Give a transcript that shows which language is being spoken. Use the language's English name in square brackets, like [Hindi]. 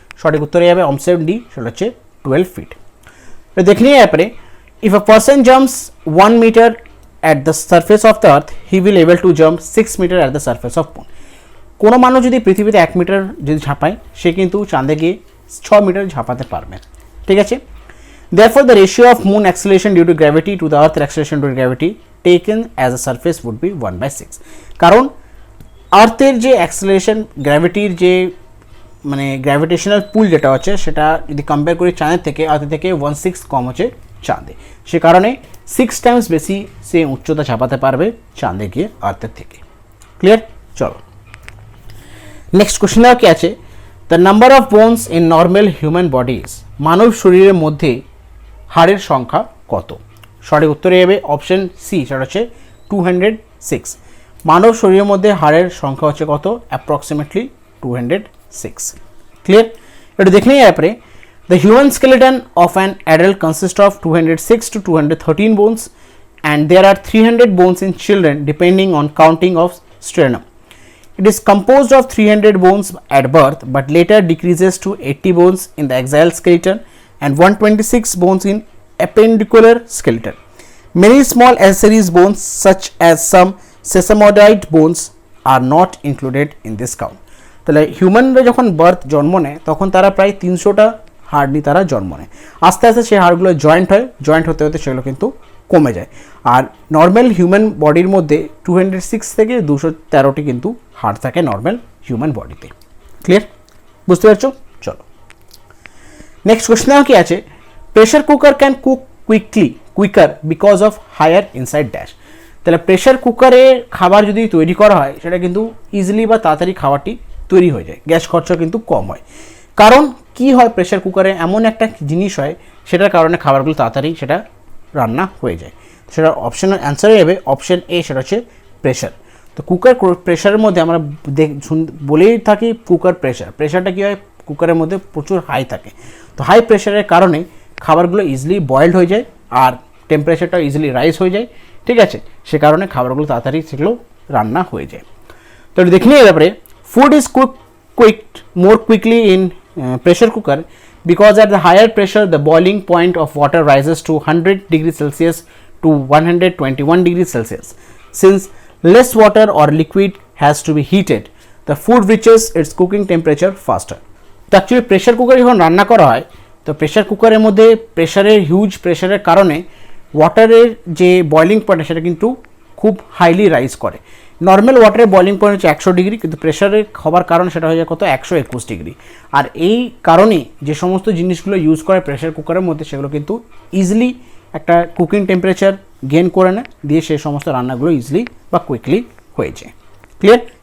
[Bangla] সঠিক উত্তরে যাবে অপশন ডি, সেটা হচ্ছে 12 ফিট। তো দেখে নিয়ে ব্যাপারে, [English] If a person jumps 1 metre at the surface of the earth he will able to jump 6 metre at the surface of moon. [Bangla] কোনো মানুষ যদি পৃথিবীতে 1 মিটার যদি ঝাঁপায় সে কিন্তু চাঁদে গিয়ে 6 মিটার ঝাঁপাতে পারবে। ঠিক আছে, [English] Therefore, the ratio of moon acceleration due to gravity to the earth acceleration due to gravity taken as a surface would be 1/6. [Bangla] কারণ আর্থের যে অ্যাক্সেলারেশন গ্র্যাভিটির যে মানে গ্র্যাভিটেশনাল পুল যেটা হচ্ছে সেটা যদি কম্পেয়ার করি চাঁদের থেকে আর্থের থেকে 1/6 কম হচ্ছে চাঁদে, সে কারণে 6 টাইমস বেশি সে উচ্চতা চাপাতে পারবে চাঁদে গিয়ে আর্থের থেকে। ক্লিয়ার? চলো নেক্সট কোশ্চেন কি আছে, [English] the number of bones in normal human bodies, [Bangla] মানব শরীরের মধ্যে হাড়ের সংখ্যা কত? সঠিক উত্তরে যাবে অপশন সি, সেটা হচ্ছে 206। মানব শরীরের মধ্যে হাড়ের সংখ্যা হচ্ছে কত? অ্যাপ্রক্সিমেটলি 206। ক্লিয়ার? এটা দেখে নিই এরপরে, [English] The human skeleton of an adult consist of 206 to 213 bones and there are 300 bones in children depending on counting of sternum. It is composed of 300 bones at birth but later decreases to 80 bones in the axial skeleton and 126 bones in appendicular skeleton. Many small accessory bones such as some sesamoid bones are not included in this count. [Bangla] তাহলে হিউম্যানরা যখন birth জন্ম নেয় তখন তারা প্রায় 300টা হাড় নিয়ে তারা জন্ম নেয়, আস্তে আস্তে সেই হাড়গুলো জয়েন্ট হয়, জয়েন্ট হতে হতে সেগুলো কিন্তু কমে যায়। আর নর্মাল হিউম্যান বডির মধ্যে 206 থেকে 213টি কিন্তু হাড় থাকে নর্মাল হিউম্যান বডিতে। ক্লিয়ার? বুঝতে পারছো? চলো নেক্সট কোশ্চেন কি আছে, [English] Pressure cooker can cook quicker because of higher inside dash. [Bangla] তাহলে প্রেশার কুকারে খাবার যদি তৈরি করা হয় সেটা কিন্তু ইজিলি বা তাড়াতাড়ি খাবারটি তৈরি হয়ে যায়, গ্যাস খরচা কিন্তু কম হয়। কারণ কি হয়, প্রেশার কুকারে এমন একটা জিনিস হয় সেটার কারণে খাবারগুলো তাড়াতাড়ি সেটা রান্না হয়ে যায়। সেটা অপশনের অ্যান্সারে যাবে অপশন এ, সেটা হচ্ছে প্রেশার। তো কুকার প্রেশারের মধ্যে আমরা বলেই থাকি কুকার প্রেশারটা কী হয়, কুকারের মধ্যে প্রচুর হাই থাকে। তো হাই প্রেশারের কারণে খাবারগুলো ইজিলি বয়েলড হয়ে যায় আর টেম্পারেচারটা ইজিলি রাইজ হয়ে যায়। ঠিক আছে, সে কারণে খাবারগুলো তাড়াতাড়ি সেগুলো রান্না হয়ে যায়। তো এটা দেখে নিয়ে ব্যাপারে, [English] Food is cooked more quickly in pressure cooker because at the higher pressure the boiling point of water rises to 100 degrees Celsius to 121 degrees Celsius. Since less water or liquid has to be heated, the food reaches its cooking temperature faster. [Bangla] তো actually pressure কুকারে যখন রান্না করা হয় তো pressure কুকারের মধ্যে প্রেশারের হিউজ প্রেশারের কারণে ওয়াটারের যে বয়লিং পয়েন্ট সেটা কিন্তু খুব হাইলি রাইজ করে। নর্মাল ওয়াটারের বয়লিং পয়েন্ট হচ্ছে 100 ডিগ্রি, কিন্তু প্রেশারের হওয়ার কারণে সেটা হয়ে যায় কত? 121 ডিগ্রি। আর এই কারণে যে সমস্ত জিনিসগুলো ইউজ করে প্রেশার কুকারের মধ্যে সেগুলো কিন্তু ইজিলি একটা কুকিং টেম্পারেচার গেন করে নেয়, দিয়ে সেই সমস্ত রান্নাগুলো ইজিলি বা কুইকলি হয়ে যায়। ক্লিয়ার?